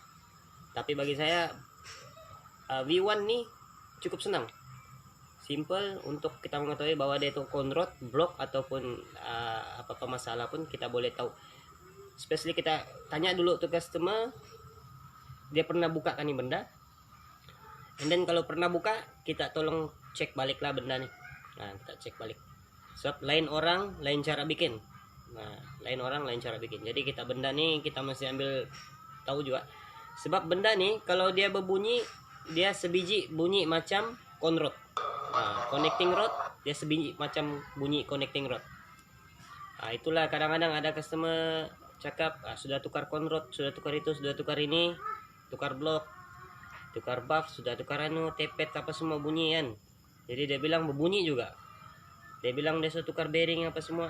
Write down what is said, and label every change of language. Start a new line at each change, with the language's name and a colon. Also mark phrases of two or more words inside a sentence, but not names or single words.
Malay: Tapi bagi saya V1 nih cukup senang, simple untuk kita mengetahui bahwa dia itu konrod, blok ataupun apa-apa masalah pun kita boleh tahu. Especially kita tanya dulu tuh customer, dia pernah buka kan nih benda,
English: and then
Malay: kalau pernah buka kita tolong cek balik lah benda nih. Nah, kita cek balik. Sebab lain orang lain cara bikin. Nah, lain orang lain cara bikin. Jadi kita benda nih kita mesti ambil tahu juga. Sebab benda nih kalau dia berbunyi, dia sebiji bunyi macam konrod. Nah,
English: connecting rod
Malay: dia sebiji macam bunyi
English: connecting rod.
Malay: Nah, itulah kadang-kadang ada customer cakap sudah tukar konrod, sudah tukar itu, sudah tukar ini, tukar blok, tukar buff, sudah tukar tepet apa semua bunyi kan. Jadi dia bilang berbunyi juga. Dia bilang dia sudah tukar bearing apa semua.